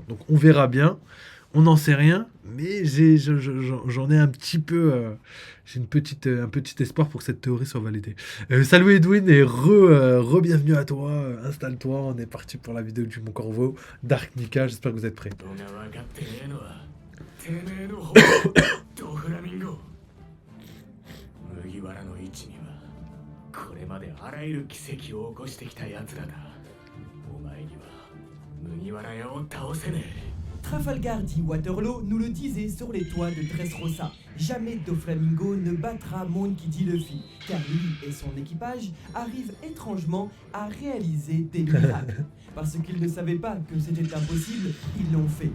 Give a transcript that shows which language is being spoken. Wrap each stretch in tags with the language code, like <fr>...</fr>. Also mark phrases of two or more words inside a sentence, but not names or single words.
<fr>Donc on verra bien. On n'en sait rien, mais j'en ai un petit peu... j'ai un petit espoir pour que cette théorie soit validée. Salut Edwin et re-bienvenue à toi. Installe-toi, on est parti pour la vidéo du Mon Corvo, Dark Nika, j'espère que vous êtes prêts.</fr> <ja>どが分かってねえのはてめえの方だドフラミンゴ麦わらの位置にはこれまであらゆる奇跡を起こしてきた奴らだお前には麦わら屋を倒せねえ</ja> <fr>Trafalgar dit Waterloo nous le disait sur les toits de Dressrosa. Jamais Doflamingo ne battra Monkey Luffy, car lui et son équipage arrivent étrangement à réaliser des miracles. Parce qu'ils ne savaient pas que c'était impossible, ils l'ont fait.</fr>